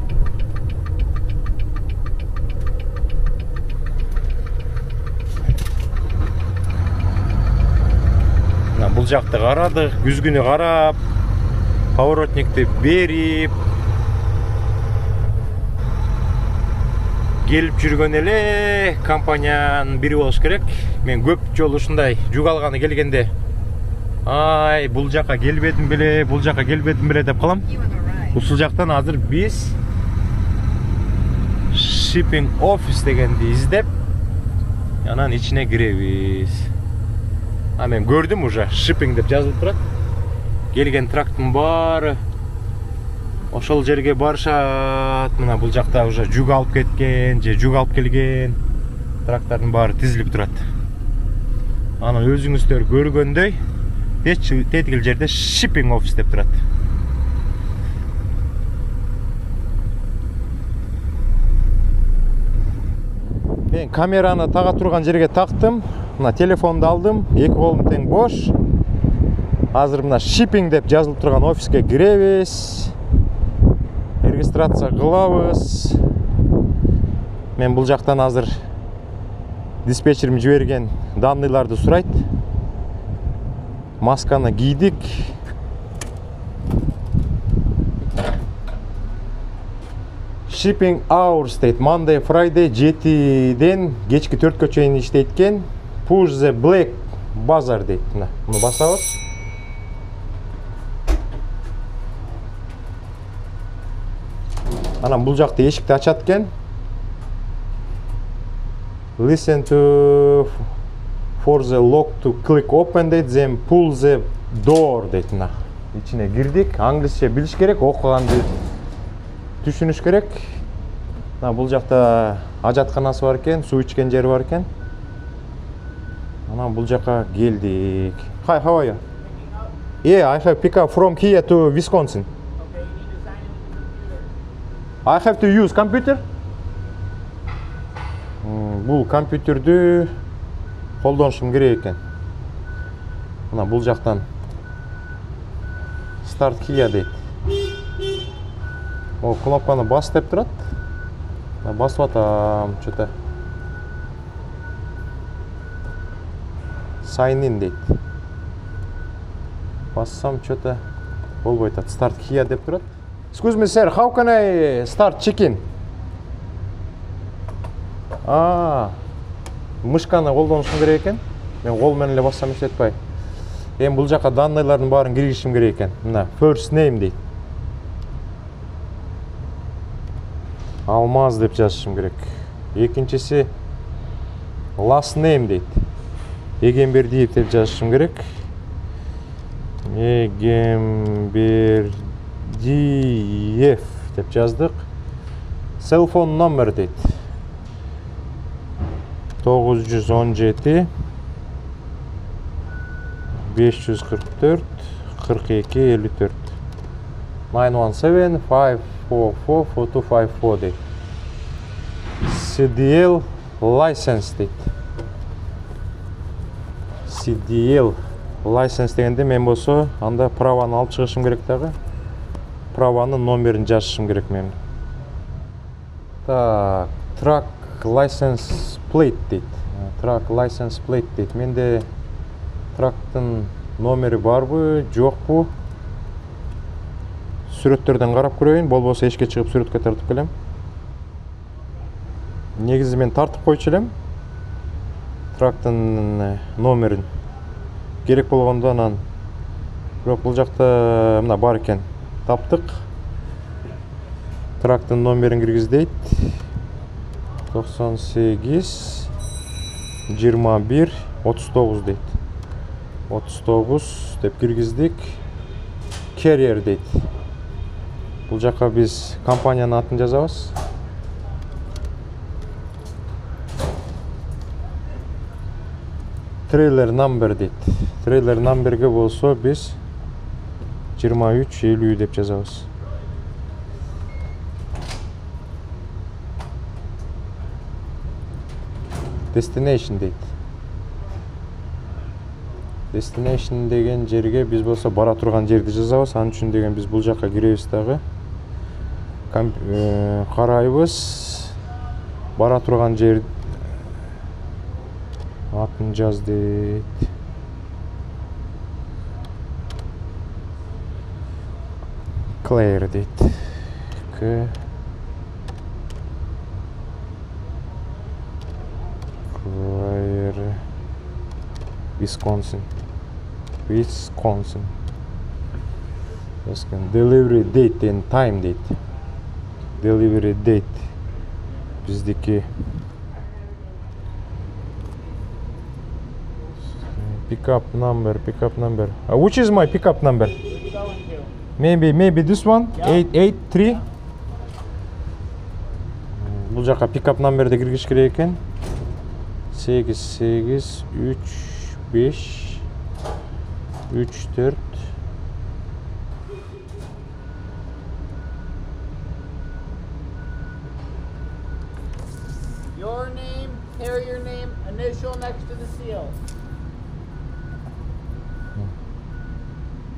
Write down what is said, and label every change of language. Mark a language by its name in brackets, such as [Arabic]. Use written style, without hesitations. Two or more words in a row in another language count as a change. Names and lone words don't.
[Kyrgyz] Бул жакты карадык, күзгүнү карап, поворотникти берип келип жүргөн эле компаниянын бири болуш керек. Мен көп жолу ушундай жүк алганы келгенде ай, бул жака келбедим беле, бул жака келбедим беле деп калам. Ушул жактан азыр биз [English] shipping office [Kyrgyz] дегенди издеп, анан ичине киребиз. Мен көрдүм уже shipping деп жазылып турат. Келген трактын баары ошол жерге барышат. Мына бул жакта уже жүк алып кеткен же жүк алып келген трактардын баары тизилип турат. Анан өзүңүздөр көргөндөй тетигил жерде [English] shipping office [Kyrgyz] деп турат. Мен камераны тага турган жерге тактым. Мына телефонду алдым, эки колум тең бош. Азыр мына shipping деп жазылып турган офиске киребиз. Регистрация кылабыз. Мен бул жактан азыр диспетчерим жиберген данныйларды сурайт. Масканы кийдик. [English] Shipping hours дейт. [Kyrgyz] Monday, Friday 7-ден кечки 4-кө чейин иштейт экен. [English] Push the black buzzer [Kyrgyz] дейт. Мына, муну басабыз. Анан бул жакта эшикти ачат экен. [English] Listen to for the lock to click open дейт. Then pull the door [Kyrgyz] дейт. Мына, ичине кирдик. Англисче билиш керек, окуганды түшүнүш керек. Бул жакта ажатканасы бар экен, суу ичкен жери бар экен. Анан бул жака келдик. [English] Hi, how are you? Yeah, I have pick up from here to Wisconsin. Okay, you need to sign in with your computer. I have to use computer. [Kyrgyz] Бул компьютердү колдонушум керек экен. Мына бул жактан [English] start here [Kyrgyz] дейт. О, кнопканы бас деп турат. Басып атам, что-то. [English] Sign in дейт. [Kyrgyz] Бассам, что-то болбой атат. [English] Start here [Kyrgyz] деп турат. [English] Excuse me, sir, how can I start check-in? [Kyrgyz] Мышканы колдонушум керек экен. Мен кол менен эле бассам иштей атпай. Эми бул жака данныйлардын баарын киргизишим керек экен. Мына [English] first name [Kyrgyz] дейт. Алмаз деп жазышым керек. Экинчиси [English] last name [Kyrgyz] дейт. Эгембердиев деп жазышым керек. Эгембердиев деп жаздык. [English] Cell phone number дейт. 917 544 42 54 917 544 4254 deyt. CDL license deyt. CDL license [Kyrgyz] дегенде мен болсо анда праваны алып чыгышым керек дагы. Праванын номерин жазышым керек мен. Так, [English] truck license plate дейт. Truck license plate дейт. [Kyrgyz] Менде трактын номери барбы, жокпу? Сүрөттөрдөн карап көрөйүн, болбосо эшикке чыгып сүрөткө тартып келем. Негизи мен тартып койчу элем. Трактын номерин керек болгондо анан. Бирок бул жакта мына бар экен. Таптык. Трактын номерин киргиздейт. 98 21 39 дейт. 39 деп киргиздик. Carrier дейт. Бул жака биз компаниянын атын жазабыз. [English] Trailer number дейт. Trailer numberге [Kyrgyz] болсо биз 2350 деп жазабыз. Destination дейт. Destination деген жерге биз болсо бара турган жерди жазабыз. Анын үчүн деген биз бул жака киребиз дагы. Карайбыз. Бара турган жер атын жаз дейт. Claire дейт. Claire, Wisconsin. [English] Delivery date and time date. Delivery date. Bizdeki pickup number. Which is my pickup number? Maybe this one. 883. [Kyrgyz] Бул жака [English] pickup number'de [Kyrgyz] киргиш керек экен. 88 35 34. [English] Your name, carrier name, initial next to the seal.